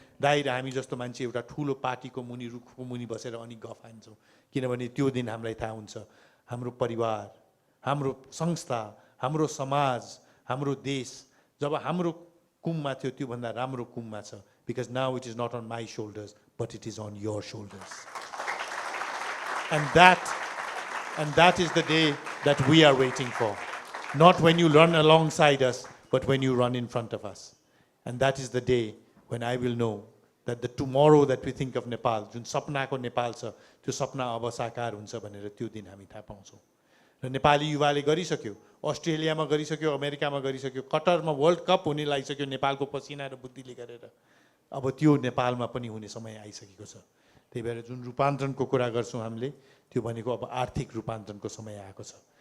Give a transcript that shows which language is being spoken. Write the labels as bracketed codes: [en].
[ne] दाइ र हामी जस्तो मान्छे एउटा ठुलो पार्टीको मुनि रुखको मुनि बसेर अनि गफ हान्छौँ, किनभने त्यो दिन हामीलाई थाहा हुन्छ हाम्रो परिवार, हाम्रो संस्था, हाम्रो समाज, हाम्रो देश जब हाम्रो कुममा थियो त्योभन्दा राम्रो कुममा छ, [en] because now it is not on my shoulders but it is on your shoulders. And that is the day that we are waiting for. Not when you run alongside us, but when you run in front of us. And that is the day when I will know that the tomorrow that we think of Nepal, [ne] जुन सपनाको नेपाल छ, त्यो सपना अब साकार हुन्छ भनेर त्यो दिन हामी थाहा पाउँछौँ। र नेपाली युवाले गरिसक्यो, अस्ट्रेलियामा गरिसक्यो, अमेरिकामा गरिसक्यो, कटरमा वर्ल्ड कप हुने लागिसक्यो नेपालको पसिना र बुद्धिले गरेर। अब त्यो नेपालमा पनि हुने समय आइसकेको छ। त्यही भएर जुन रूपान्तरणको कुरा गर्छौँ हामीले, त्यो भनेको अब आर्थिक रूपान्तरणको समय आएको छ।